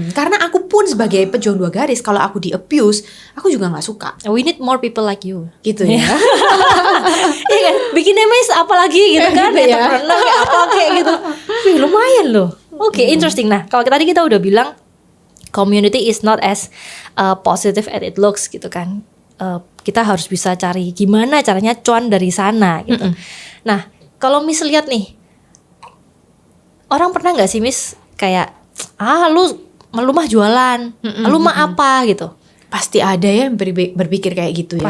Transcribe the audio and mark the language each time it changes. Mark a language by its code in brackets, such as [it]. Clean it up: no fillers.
[id] Karena aku pun sebagai pejuang 2 garis, kalau aku di abuse, aku juga nggak suka. [en] We need more people like you. [id] Gitu ya. Iya kan? Bikin MS apalagi gitu kan? Gitu ya. Entrepreneur kayak apa kayak gitu. Wih, lumayan loh. Oke, interesting. Nah, kalau tadi kita udah bilang [en] community is not as positive as it looks [id] gitu kan. Kita harus bisa cari gimana caranya cuan dari sana gitu. Nah, kalau Miss lihat nih, orang pernah nggak sih Miss kayak lu mah jualan, lu mah apa gitu? Pasti ada ya yang berpikir kayak gitu ya.